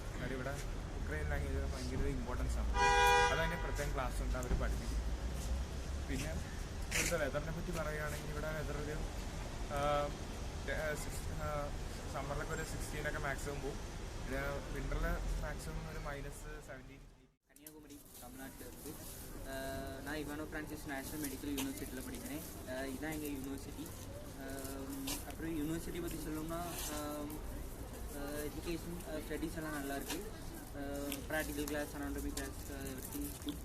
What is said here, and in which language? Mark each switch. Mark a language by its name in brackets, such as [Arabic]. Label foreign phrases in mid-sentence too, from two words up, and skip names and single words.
[Malayalam] കാര്യം ഇവിടെ ഉക്രൈൻ ലാംഗ്വേജ് ഭയങ്കര ഇമ്പോർട്ടൻസ് ആണ്. അതതിന് പ്രത്യേകം ക്ലാസ് ഉണ്ട്, അവർ പഠിപ്പിക്കും. പിന്നെ ഇവിടുത്തെ വെതറിനെ പറ്റി പറയുകയാണെങ്കിൽ ഇവിടെ വെതർ ഒരു സമ്മറിലൊക്കെ ഒരു 16 മാക്സിമം പോകും. പിന്നെ വിൻ്ററിൽ മാക്സിമം ഒരു -17. [Tamil] கன்னியாகுமரி தமிழ்நாட்டில் இருக்குது. நான் இவானோ ஃப்ரான்சிஸ் நேஷ்னல் மெடிக்கல் யூனிவர்சிட்டியில் படிக்கிறேன். இதுதான் எங்கள் யூனிவர்சிட்டி. அப்புறம் யூனிவர்சிட்டி பற்றி சொல்லணும்னா [English] education studies [Tamil] எல்லாம் நல்லாயிருக்கு. [English] practical class, anatomy class, everything good.